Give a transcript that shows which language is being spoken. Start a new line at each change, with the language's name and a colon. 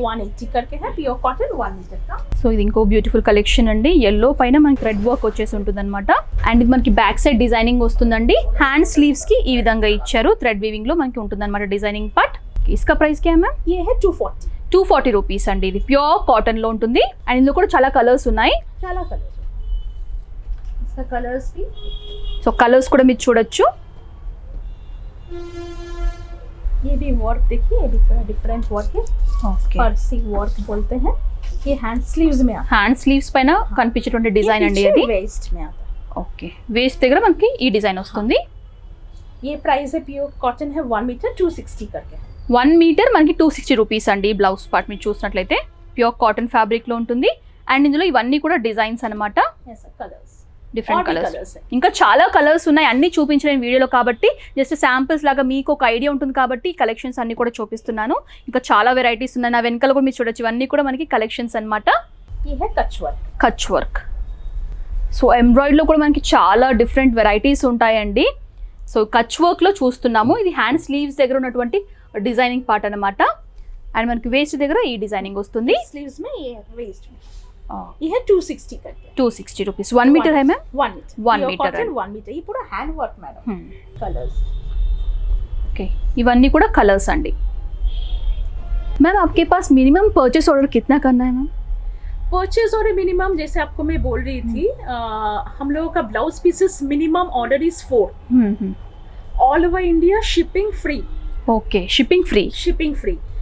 Hindi: 180 करके है, pure cotton 1 metre का.
Telugu: సో ఇది ఇంకో బ్యూటిఫుల్ కలెక్షన్ అండి. ఎల్లో పైన మనకి థ్రెడ్ వర్క్ వచ్చేసి ఉంటుంది అనమాట. అండ్ ఇది మనకి బ్యాక్ సైడ్ డిజైనింగ్ వస్తుందండి. హ్యాండ్ స్లీవ్స్ కి ఈ విధంగా ఇచ్చారు. థ్రెడ్ వీవింగ్ లో మనకి ఉంటుంది అనమాట డిజైనింగ్ పార్ట్.
Hindi: ఇస్కా ప్రైస్ क्या है मैम? ये है 240.
Telugu: 240 రూపీస్ అండి. ఇది ప్యూర్ కాటన్ లో ఉంటుంది. అండ్ ఇందులో కూడా చాలా కలర్స్ ఉన్నాయి. చాలా
Hindi: कलर्स. इसका कलर्स भी.
Telugu: సో కలర్స్ కూడా మీరు చూడొచ్చు.
Hindi: ये भी वर्क देखिए, ये भी थोड़ा डिफरेंट वर्क है.
Telugu: ఓకే
Hindi: पर्सी वर्क बोलते हैं. ये हैंड स्लीव्स में आता
Telugu: హ్యాండ్ స్లీవ్స్ పైన కనిపించేటువంటి
Hindi: है.
Telugu: డిజైన్ అండి
Hindi: ये
Telugu: అది.
Hindi: पीछे वेस्ट में आता है.
Telugu: ఓకే వేస్ట్ దగ్గర మనకి ఈ డిజైన్ వస్తుంది.
Hindi: ये प्राइस है प्योर कॉटन है 1 मीटर 260 करके.
Telugu: 1 మీటర్ మనకి 260 రూపీస్ అండి. బ్లౌజ్ పార్ట్ మీరు చూసినట్లయితే ప్యూర్ కాటన్ ఫ్యాబ్రిక్ లో ఉంటుంది. అండ్ ఇందులో ఇవన్నీ కూడా డిజైన్స్ అన్నమాట.
Hindi: ऐसा कलर्स.
Telugu: డిఫరెంట్
Hindi: और भी
Telugu: కలర్స్.
Hindi: कलर्स है.
Telugu: ఇంకా చాలా కలర్స్ ఉన్నాయి. అన్ని చూపించలేని వీడియోలో కాబట్టి జస్ట్ శాంపిల్స్ లాగా మీకు ఒక ఐడియా ఉంటుంది కాబట్టి ఈ కలెక్షన్స్ అన్ని కూడా చూపిస్తున్నాను. ఇంకా చాలా వెరైటీస్ ఉన్నాయి. నా వెనకాల కూడా మీరు చూడొచ్చు. ఇవన్నీ కూడా మనకి కలెక్షన్స్ అన్నమాట.
Hindi: ये है कच वर्क.
Telugu: కచ్ వర్క్. సో ఎంబ్రాయిడరీలో కూడా మనకి చాలా డిఫరెంట్ వెరైటీస్ ఉంటాయండి. సో కచ్ వర్క్లో చూస్తున్నాము. ఇది హ్యాండ్ స్లీవ్స్ దగ్గర ఉన్నటువంటి డిజైనింగ్ పార్ట్ అన్నమాట. అండ్ మనకి వేస్ట్ దగ్గర ఈ డిజైనింగ్ వస్తుంది.
Hindi: स्लीव्स में ये वेस्ट में. ये है 260 करके.
Telugu: 260 రూపీస్. 1 మీటర్
Hindi: है ma'am? 1 metre. 1
English: Pure
Hindi: metre
English: cotton
Hindi: है. 1 मीटर. ये पूरा hand work madam. Colours.
Telugu: Okay इवన్నీ కూడా కలర్స్ అండి.
Hindi: मैम आपके पास मिनिमम परचेस ऑर्डर कितना करना है मैम? परचेज ऑर्डर मिनिमम जैसे आपको मैं बोल रही थी, हम लोगों का blouse pieces minimum order is 4. All over India shipping free. Okay shipping free. Shipping free.